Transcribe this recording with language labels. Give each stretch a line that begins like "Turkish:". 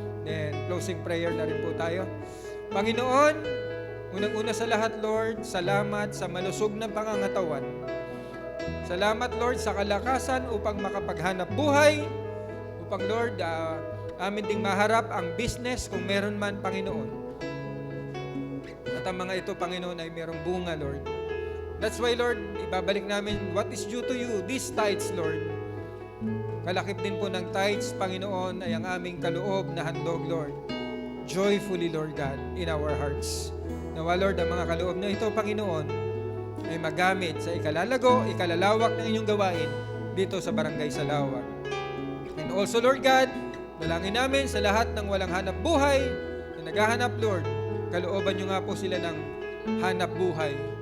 English: Then closing prayer
Filipino: na rin po tayo. Panginoon, unang-una sa lahat, Lord, salamat sa malusog na pangangatawan. Salamat, Lord, sa kalakasan upang makapaghanap buhay, upang, Lord, amin ding maharap ang business kung meron man, Panginoon. At ang mga ito, Panginoon, ay merong bunga, Lord.
English: That's why, Lord,
Filipino: ibabalik namin
English: what is due to you, these tithes, Lord.
Filipino: Kalakip din po ng tithes, Panginoon, ay ang aming kaloob na handog, Lord.
English: Joyfully, Lord God, in our hearts.
Filipino: Nawa, Lord, ang mga kaloob na ito, Panginoon, ay magamit sa ikalalago, ikalalawak ng inyong gawain dito sa Barangay Salawag.
English: And also, Lord God,
Filipino: dalangin namin sa lahat ng walang hanap buhay na naghahanap, Lord, kalooban nyo nga po sila ng hanap buhay.